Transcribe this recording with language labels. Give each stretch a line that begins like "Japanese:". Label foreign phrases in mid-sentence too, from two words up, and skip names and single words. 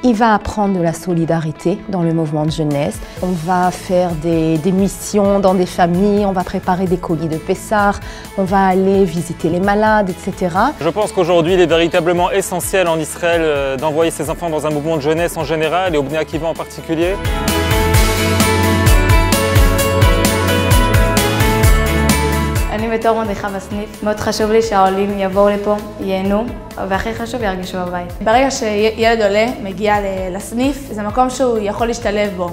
French: Il va apprendre de la solidarité dans le mouvement de jeunesse. On va faire des missions dans des familles, on va préparer des colis de Pessah, on va aller visiter les malades, etc. Je pense qu'aujourd'hui, il est véritablement essentiel en Israël d'envoyer ses enfants dans un mouvement de jeunesse en général et au Bnei Akiva en particulier.
Hebrew: אני בתור מדריכה בסניף, מאוד חשוב לי שהעולים יבואו לפה, ייהנו, והכי חשוב ירגישו בבית. ברגע שילד עולה מגיע לסניף, זה מקום שהוא יכול להשתלב בו.